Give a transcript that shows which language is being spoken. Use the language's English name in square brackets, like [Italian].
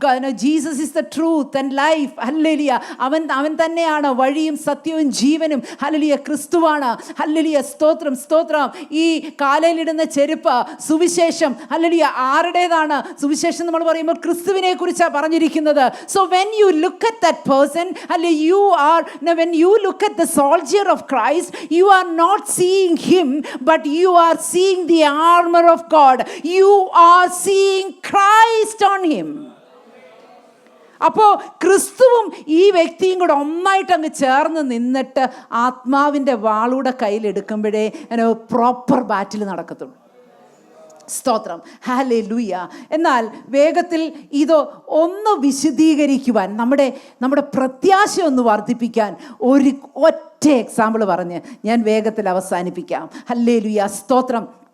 [English] Jesus is the truth and life. [Malayalam] Hallelujah. അവൻ തന്നെയാണ് വഴിയും സത്യവും ജീവനും. ഹല്ലേലൂയ. ക്രിസ്തുവാണ്. ഹല്ലേലൂയ. സ്തോത്രം സ്തോത്രം. ഈ കാലയിലിടുന്ന ചെരുപ്പ് സുവിശേഷം. ഹല്ലേലൂയ. ആരുടേതാണ്? സുവിശേഷം നമ്മൾ പറയുമ്പോൾ ക്രിസ്തുവിനെ കുറിച്ചാണ് പറഞ്ഞിരിക്കുന്നത്. So when you look at that person, [English] when you look at the soldier of Christ, you are not seeing him, but you are seeing the armor of God. You are seeing Christ on him. [Malayalam] അപ്പോൾ ക്രിസ്തുവും ഈ വ്യക്തിയും കൂടെ ഒന്നായിട്ട് അങ്ങ് ചേർന്ന് നിന്നിട്ട് ആത്മാവിൻ്റെ വാളൂടെ കയ്യിലെടുക്കുമ്പോഴേ പ്രോപ്പർ ബാറ്റിൽ നടക്കത്തുള്ളൂ. സ്തോത്രം. ഹല്ലേലൂയ. എന്നാൽ വേഗത്തിൽ ഇത് ഒന്ന് വിശദീകരിക്കുവാൻ, നമ്മുടെ പ്രത്യാശ ഒന്ന് വർദ്ധിപ്പിക്കാൻ ഒരു ഒറ്റ എക്സാമ്പിൾ പറഞ്ഞ് ഞാൻ വേഗത്തിൽ അവസാനിപ്പിക്കാം. ഹല്ലേലൂയ. സ്തോത്രം.